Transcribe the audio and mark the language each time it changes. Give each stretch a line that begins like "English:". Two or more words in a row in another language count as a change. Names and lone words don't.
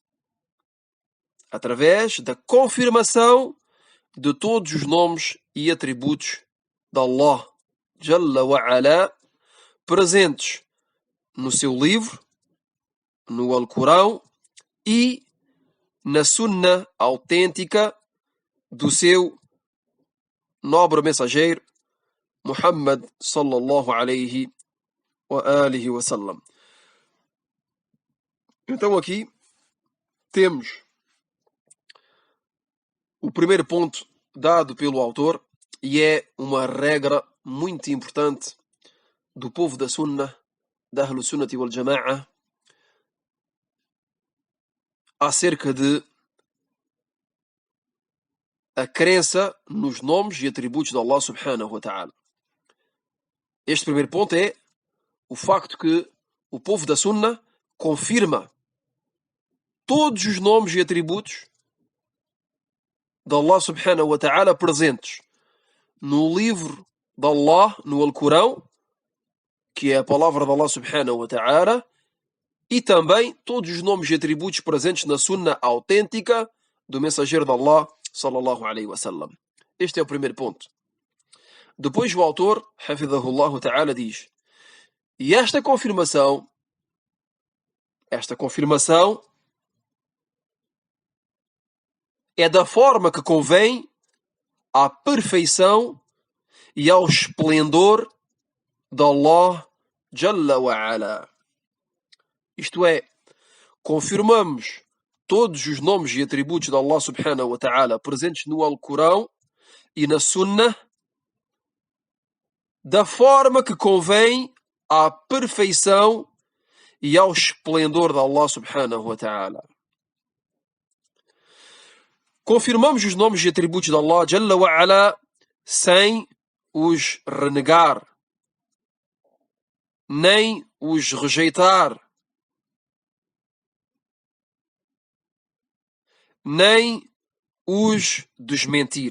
Portuguese: Através da confirmação de todos os nomes e atributos de Allah
Arabic: جل وعلا,
Portuguese: presentes no seu livro, no Alcorão e na Sunna autêntica do seu nobre mensageiro Muhammad
Arabic: صلى الله عليه وعلى آله وسلم.
Portuguese: Então aqui temos o primeiro ponto dado pelo autor, e é uma regra muito importante do povo da Sunna, da
Arabic: أهل السنة والجماعة,
Portuguese: acerca de a crença nos nomes e atributos de Allah
Arabic: سبحانه وتعالى.
Portuguese: Este primeiro ponto é o facto que o povo da Sunna confirma todos os nomes e atributos de Allah
Arabic: سبحانه وتعالى
Portuguese: presentes no livro de Allah, no Alcorão, que é a palavra de Allah
Arabic: سبحانه وتعالى,
Portuguese: e também todos os nomes e atributos presentes na Sunna autêntica do mensageiro de Allah
Arabic: صلى الله عليه وسلم.
Portuguese: Este é o primeiro ponto. Depois o autor,
Arabic: حفظه الله تعالى,
Portuguese: diz: e esta confirmação é da forma que convém à perfeição e ao esplendor de Allah
Arabic: جل وعلا.
Portuguese: Isto é, confirmamos todos os nomes e atributos de Allah
Arabic: سبحانه وتعالى
Portuguese: presentes no Alcorão e na Sunnah da forma que convém à perfeição e ao esplendor de Allah
Arabic: سبحانه وتعالى.
Portuguese: Confirmamos os nomes e atributos de Allah
Arabic: جل وعلا
Portuguese: sem os renegar, nem os rejeitar, nem os desmentir.